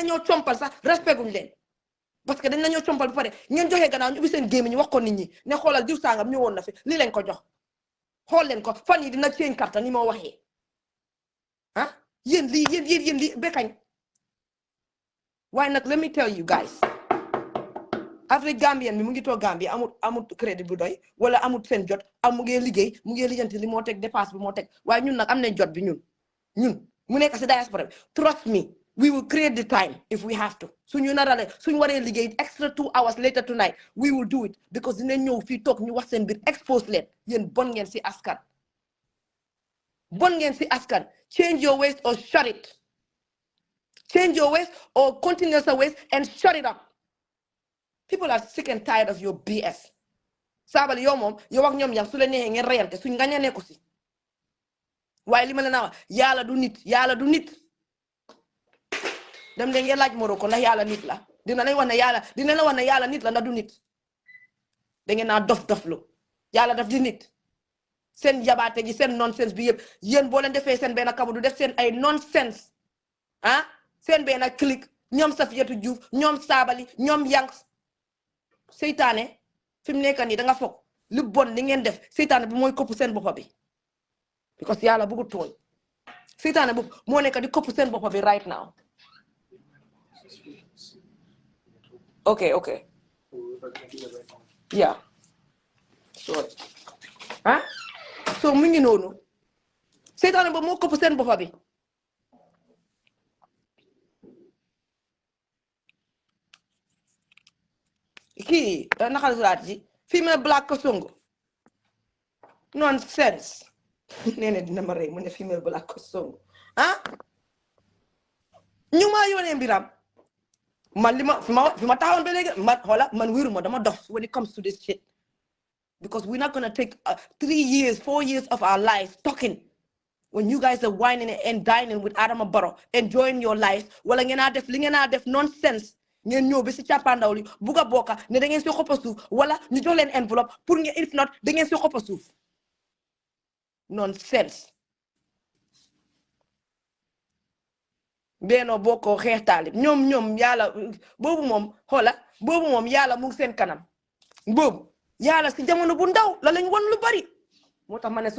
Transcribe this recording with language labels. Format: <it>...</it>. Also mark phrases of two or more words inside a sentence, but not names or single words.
<wo>lañoo compal sax respect guñ leen</wo> <fr>parce que</fr> <wo>dañ lañoo compal ba pare ngeen joxee gannaaw ñu ubbi seen gémmiñ ñu wax ko nit ñi ne xoolal diw sangam ñëwoon na fi lii lañ ko jox xool leen ko fan yi dina change carte ni moo waxee ah yéen lii bekañ waaye nag</wo> <en>let me tell you guys</en> <wo>Afrique Gambian bi mu ngi toog Gambia amut crédit bu doy wala amut seen jot mu ngi liggéey mu ngi lijjanti li moo teg dépasse bi moo teg waaye ñun nag am nañ jot bi ñun mu nekk si diaspora bi</wo> <en>trust me we will create the time if we have to</en> <wo>suñu narale suñu waree liggéey</wo> <en>extra 2 hours later tonight we will do it because</en> <wo>dinañ ñëw fii toog ñu wax seen mbir expose leen yéen bon ngeen si askan bon ngeen si askan.</wo> <en>Change your ways or shut it. Change your ways or continue your ways and shut it up. People are sick and tired of your BS.</en> <wo>Sabally yow moom yow ak ñoom yang su leen neexee ngeen reyante suñ ngaña nekku si waaye li ma la naa wax yàlla du nit dem de ngeen laaj Morocco ndax yàlla nit la dina la wax ne yàlla nit la ndax du nit da ngeen naa dof-doflu yàlla daf di nit seen yabaate gi seen nonsense bi yëpp yéen boo leen defee seen benn kabu du def seen ay nonsense seen benn clique ñoom Safiyatu Juuf ñoom Sabally ñoom Yanks seytaane fi mu nekk nii da nga foog lu bon li ngeen def seytaane bi mooy kopp seen boppa bi because yàlla bëggu tooñ seytaane bu moo nekk di kopp seen boppa bi</wo> <en>right now. Okay. Yeah. Sorry.</en> <wo>So mu ngi noonu seytaane ba moo kopp seen boppa bi kii naka la suraat ji female Black Kasongo nonsense nee na dina ma rey mu ne female Black Kasongo ñu ma yónnee mbiram man li ma fi ma taxawoon ba léegi man wéruma dama dof</wo> <en>when it comes to this shit because we're not gonna take 3 years 4 years of our lives talking when you guys are whining and dining with Adama Barrow enjoying your life</en> <wo>wala ngeen def li ngeen def nonsense ngeen ñëw ba si càppaandaw li bugg a bokka ne da ngeen si xoppa suuf wala ñu jox leen enveloppe pour ngeen</wo> <en>if not</en> <wo>da ngeen si xoppa suuf nonsense beno bokko xeex taalib ñoom yàlla boobu moom yàlla mu ngi seen kanam boobu yàlla si jamono bu ndaw la lañ won lu bari moo tax ma ne su</wo>